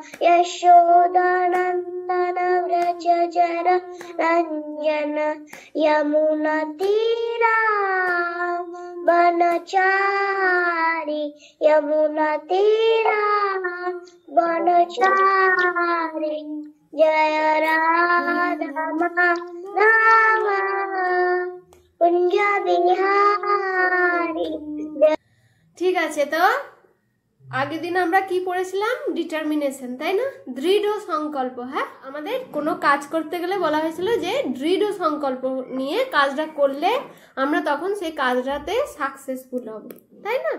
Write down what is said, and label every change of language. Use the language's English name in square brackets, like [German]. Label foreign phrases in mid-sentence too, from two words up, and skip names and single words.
[Hindi] यशोदानंदन व्रज जन रंजन, यमुना तीरा वनचारी, यमुना तीरा वनचारी, जय राधा माधव कुंज বিহারী। [Bangla] ঠিক আছে, তো আগের দিন আমরা কি পড়েছিলাম? ডিটারমিনেশন, তাই না? দৃঢ় সংকল্প। হ্যাঁ, আমাদের কোনো কাজ করতে গেলে বলা হয়েছিল যে দৃঢ় সংকল্প নিয়ে কাজটা করলে আমরা তখন সেই কাজটাতে সাকসেসফুল হব, তাই না?